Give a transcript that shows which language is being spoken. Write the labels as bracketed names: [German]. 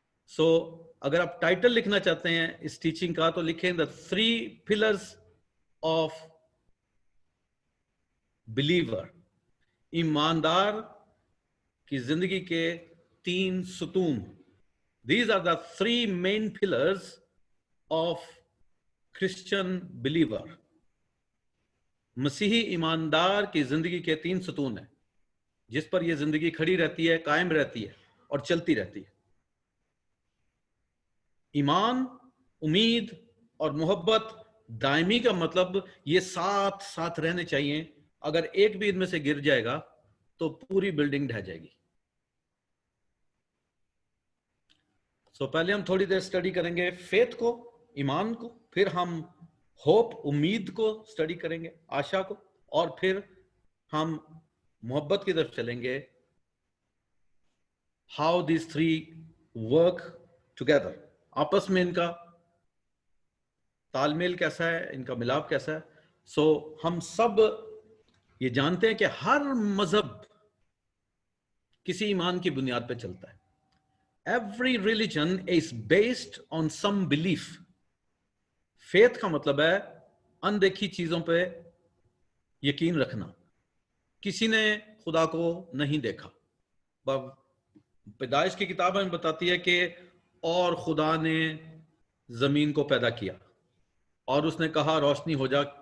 [Hindi] सो अगर आप टाइटल लिखना चाहते हैं इस टीचिंग का तो लिखें [English] The 3 pillars of believer. [Hindi] ईमानदार की जिंदगी के 3 सुतून। [English] These are the 3 main pillars of Christian believer. [Hindi] मसीही ईमानदार की जिंदगी के 3 सुतून हैं जिस पर यह जिंदगी खड़ी रहती है, कायम रहती है और चलती रहती है। ईमान, उम्मीद और मोहब्बत दायमी का मतलब ये साथ साथ रहने चाहिए। अगर एक भी इनमें से गिर जाएगा तो पूरी बिल्डिंग ढह जाएगी। सो पहले हम थोड़ी देर स्टडी करेंगे फेथ को, ईमान को, फिर हम होप, उम्मीद को स्टडी करेंगे, आशा को, और फिर हम मोहब्बत की तरफ चलेंगे। [English] how this 3 work together, [Hindi] आपस में इनका तालमेल कैसा है, इनका मिलाप कैसा है। सो हम सब ये जानते हैं कि हर मजहब किसी ईमान की बुनियाद पर चलता है। [English] Every religion is based on some belief. [Hindi] Faith का मतलब है अनदेखी चीजों पे यकीन रखना। किसी ने खुदा को नहीं देखा। पैदाइश की किताब हमें बताती है कि और खुदा ने जमीन को पैदा किया और उसने कहा रोशनी हो जा।